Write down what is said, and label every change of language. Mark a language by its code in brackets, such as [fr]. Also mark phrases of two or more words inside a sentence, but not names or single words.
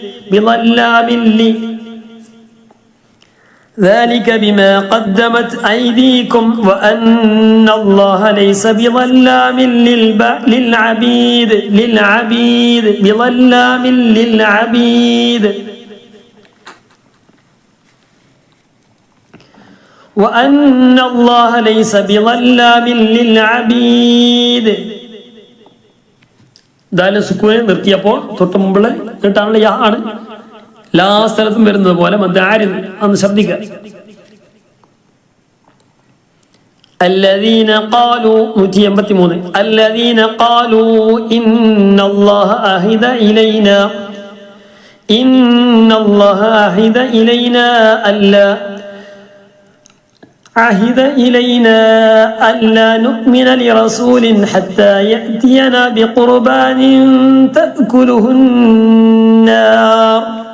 [ar] ذلك بما قدمت أيديكم وأن الله ليس بظلام للعبيد وأن الله ليس بظلام للعبيد. [ml] ദാലിൽ സുക്കൂനെ നിർത്തിയപ്പോൾ തൊട്ട് മുമ്പുള്ള കേട്ടാണുള്ള യാ ആണ് എല്ലാ സ്ഥലത്തും വരുന്നത് പോലെ മദ്ദാരിദ് അന്ന് ശബ്ദിക്കുക. [ar] الذين قالوا 183 الذين قالوا إن الله عهد إلينا ألا نؤمن لرسول حتى يأتينا بقربان تأكله النار.